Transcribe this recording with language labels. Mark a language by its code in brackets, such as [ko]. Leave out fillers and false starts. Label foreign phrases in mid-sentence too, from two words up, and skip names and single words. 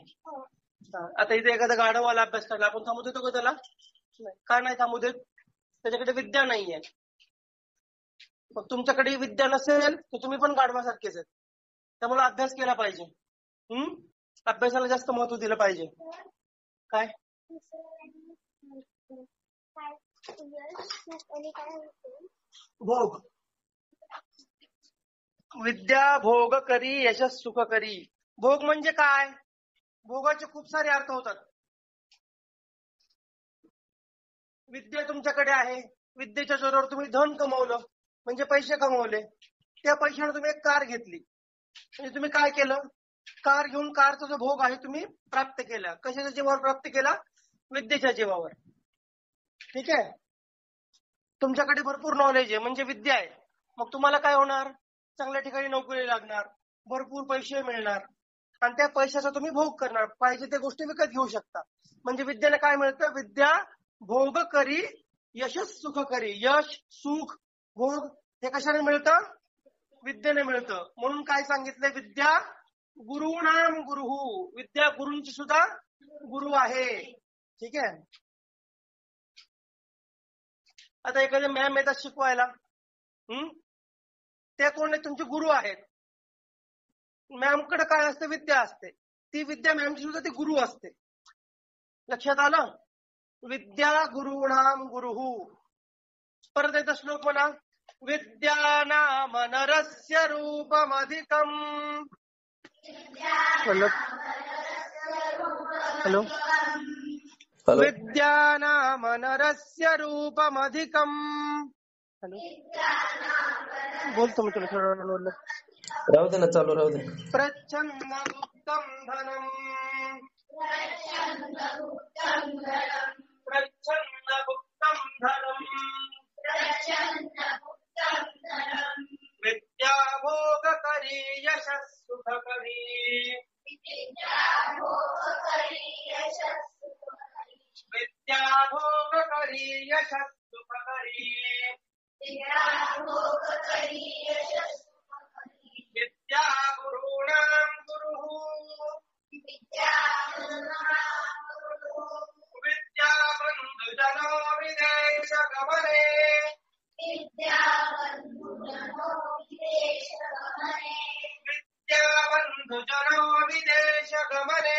[mr] आता इथे एखादा गाढवाला अभ्यास करायला आपण थांबू देतो का त्याला? का नाही थांबू देत? त्याच्याकडे विद्या नाहीये. मग तुमच्याकडे विद्या नसेल तर तुम्ही पण गाढवासारखेच आहेत. त्यामुळे अभ्यास केला पाहिजे. अभ्यासाला जास्त महत्व दिलं पाहिजे. काय भोग. [sa] विद्या भोग करी यशस सुख करी. [mr] भोग म्हणजे काय? भोगाचे खूप सारे अर्थ होतात. विद्या तुमच्याकडे आहे, विद्येच्या जोरावर तुम्ही धन कमवलं म्हणजे पैसे कमवले. त्या पैशाने तुम्ही एक कार घेतली म्हणजे तुम्ही काय केलं? कार घेऊन कारचा जो भोग आहे तुम्ही प्राप्त केला. कशाच्या जीवावर प्राप्त केला? विद्येच्या जीवावर. ठीक आहे. तुमच्याकडे भरपूर नॉलेज आहे म्हणजे विद्या आहे. मग तुम्हाला काय होणार? चांगल्या ठिकाणी नोकरी लागणार, भरपूर पैसे मिळणार आणि त्या पैशाचा तुम्ही भोग करणार. पाहिजे त्या गोष्टी विकत घेऊ शकता. म्हणजे विद्येने काय मिळतं? [sa] विद्या भोग करी यशस सुख करी. [mr] यश, सुख, भोग हे कशाने मिळतं? विद्येने मिळतं. म्हणून काय सांगितलंय? [sa] विद्या गुरुणाम गुरुहू. [mr] विद्या गुरूंची सुद्धा गुरु आहे. ठीक आहे. आता एखादे मॅम येतात शिकवायला, ते कोण आहे? तुमचे गुरु आहेत. मॅमकडे काय असते? विद्या असते. ती विद्या मॅमची सुद्धा ती गुरु असते. लक्षात आलं? [sa] विद्या गुरुणाम गुरुहू. [mr] परत एकदा श्लोक म्हणा. [sa] विद्या नाम नरस्य रूपमधिकम. [mr] हॅलो. [sa] विद्या नाम नरस्य रूपमधिकम. [mr] हॅलो. बोलतो मी तुला थोडं बोललो. राहू दे ना, चालू राहू दे. [sa] प्रच्छन्न गुप्तम धनम. प्रच्छन्न गुप्तम धनम. विद्या भोग करी यशस सुख करी. विद्या भोग करी यशस सुख करी. विद्या गुरुणाम गुरुहू. विद्या बंधु जनो विदेश गमने. विद्या बंधु जनो विदेश गमने.